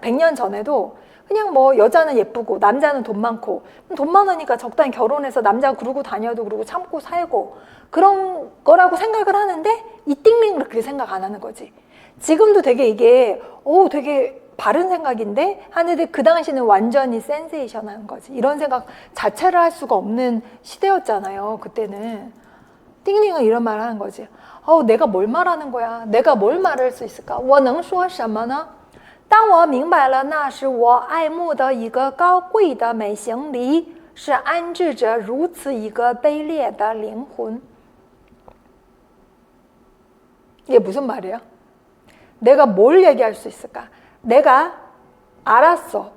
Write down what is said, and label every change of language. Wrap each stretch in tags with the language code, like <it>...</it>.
<zh>100년 전에도 그냥 뭐 여자는 예쁘고 남자는 돈 많고, 돈 많으니까 적당히 결혼해서 남자 그러고 다녀도 그러고 참고 살고 그런 거라고 생각을 하는데, 이 띵링은 그렇게 생각 안 하는 거지. 지금도 되게 이게 되게 바른 생각인데 하는데, 그 당시는 완전히 센세이션한 거지. 이런 생각 자체를 할 수가 없는 시대였잖아요. 그때는. 띵링은 이런 말을 하는 거지. 내가 뭘 말하는 거야? 내가 뭘 말할 수 있을까? 我能说什么呢? 当我明白了那是我爱慕的一个高贵的美行里，是安置着如此一个卑劣的灵魂.</zh> <ko>이게 무슨 말이야? 내가 뭘 얘기할 수 있을까? 내가 알았어.</ko>